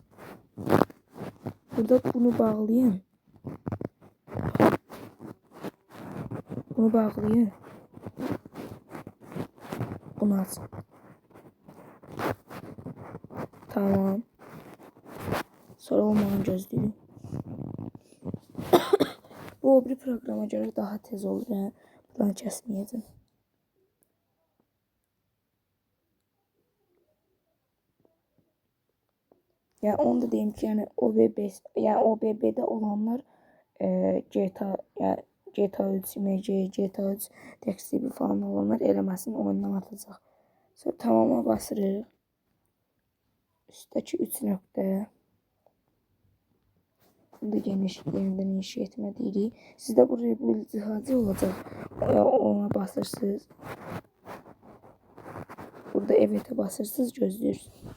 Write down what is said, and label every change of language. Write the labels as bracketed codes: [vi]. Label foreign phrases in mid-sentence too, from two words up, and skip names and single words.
[az] Burada bunu bağlayın. Bunu bağlayın. Bunu açın. Tamam. Sonra olmağını gözləyin. Bu o bir programa göre daha tez olur. Yani buradan kəsməyəcəm. Yani onu da diyeyim ki yani OBB'de olanlar GTA yani GTA 3 imece, GTA 3 tekstibi falan olanlar eləməsin oyundan atacaq. Sonra tamama basırıq. Üsttəki 3 nöqtə. Bunu da yenidən inşa etmə deyirik. Sizdə bu rebuild cihazı olacaq. Ona basırsınız. Burada evet'e basırsınız, gözləyirsiniz.